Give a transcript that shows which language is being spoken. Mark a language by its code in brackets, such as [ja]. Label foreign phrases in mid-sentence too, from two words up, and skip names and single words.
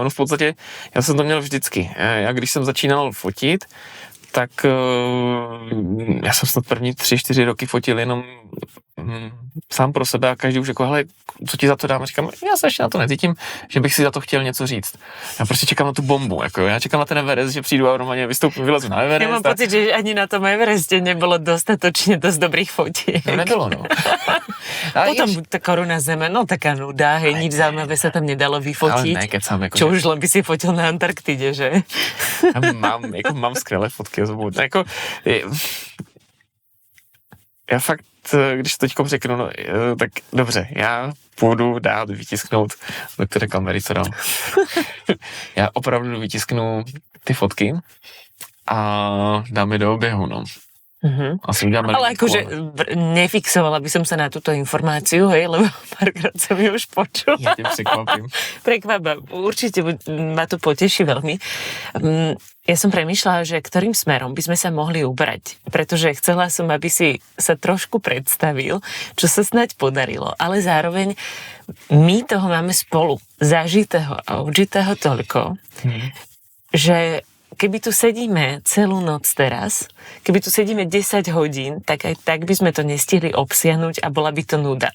[cs] Ono v podstatě, já jsem to měl vždycky. Já když jsem začínal fotit, tak já jsem snad první 3-4 roky fotil jenom sám pro sebe a každý už jako, hele, co ti za to dám? A říkám, já se ještě na to necítím, že bych si za to chtěl něco říct. Já prostě čekám na tu bombu, jako já čekám na ten Everest, že přijdu a normálně vystoupím, vylezu na Everest. [sk] Já mám pocit, že ani na tom Evereste nebylo dostatočně dost dobrých fotiek. [cs] No nebylo, no. [sk] Potom ta koruna zeme, no taká nuda, hej, nič zaujímavé sa tam nedalo vyfotiť. Ale ne, keď sám, jako, čo už len by si fotil na Antarktide, že? [cs] Mám skvělé fotky, jako, já fakt, když to teďkom řeknu, no, tak dobře, já půjdu dát vytisknout, doktore kamery, co dám. Já opravdu vytisknu ty fotky a dám je do oběhu, no. Asi uděláme. [sk] Ale akože nefixovala by som sa na túto informáciu, hej, lebo párkrát som ju už počula. Ja tým prekvapím. Prekvapím. Určite ma to poteší veľmi. Ja som premýšľala, že ktorým smerom by sme sa mohli ubrať, pretože chcela som, aby si sa trošku predstavil, čo sa snáď podarilo, ale zároveň my toho máme spolu zažitého a odžitého toľko, že keby tu sedíme celú noc teraz, keby tu sedíme 10 hodín, tak aj tak by sme to nestihli obsiahnuť a bola by to nuda.